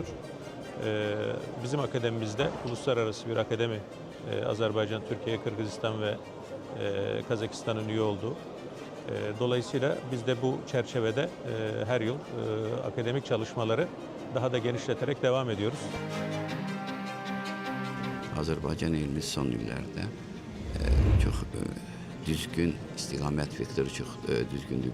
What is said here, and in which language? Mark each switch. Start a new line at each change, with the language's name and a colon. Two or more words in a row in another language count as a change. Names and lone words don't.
Turkish: Bizim akademimizde uluslararası bir akademi, Azerbaycan, Türkiye, Kırgızistan ve Kazakistan'ın üye olduğu. Dolayısıyla biz de bu çerçevede her yıl akademik çalışmaları daha da genişleterek devam ediyoruz.
Azerbaijani: Azərbaycan elmi son illərdə çox düzgün istiqamət vektoru çox düzgündür.